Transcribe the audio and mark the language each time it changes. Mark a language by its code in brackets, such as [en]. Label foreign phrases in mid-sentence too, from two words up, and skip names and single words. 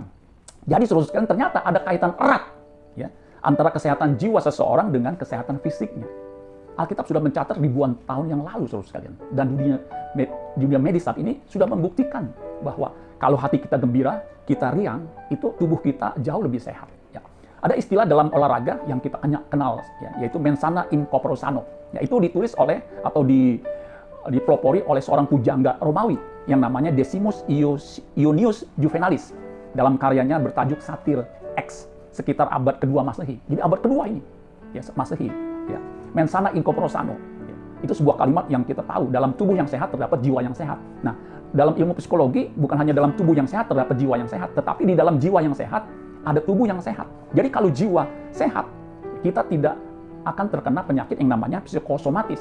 [id] Jadi saudara sekalian, ternyata ada kaitan erat ya, antara kesehatan jiwa seseorang dengan kesehatan fisiknya. Alkitab sudah mencatat ribuan tahun yang lalu, saudara sekalian. Dan dunia medis saat ini sudah membuktikan bahwa kalau hati kita gembira, kita riang, itu tubuh kita jauh lebih sehat. Ya. Ada istilah dalam olahraga yang kita kenal, ya, yaitu [la] mensana in corpore sano. [id] Ya, itu ditulis oleh atau dipelopori oleh seorang pujangga Romawi yang namanya Decimus Iunius Juvenalis dalam karyanya bertajuk Satir X sekitar abad kedua Masehi. Jadi abad kedua ini, ya, Masehi. Ya. [la] Mensana in corpore sano. [id] Ya. Itu sebuah kalimat yang kita tahu, dalam tubuh yang sehat terdapat jiwa yang sehat. Nah, dalam ilmu psikologi bukan hanya dalam tubuh yang sehat terdapat jiwa yang sehat, tetapi di dalam jiwa yang sehat ada tubuh yang sehat. Jadi kalau jiwa sehat, kita tidak akan terkena penyakit yang namanya psikosomatis.